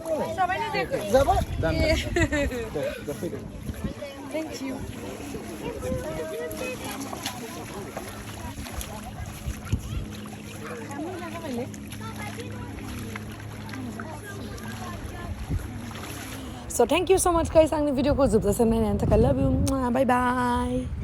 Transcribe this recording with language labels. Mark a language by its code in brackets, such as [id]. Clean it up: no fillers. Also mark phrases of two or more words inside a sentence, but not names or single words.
[brx] जाबायना दे जाबाय दे फैदो [en] thank you So thank you so much guys [brx] आंनि भिडिअखौ जोबजासिम नायनायनि थाखाय [en] love you bye bye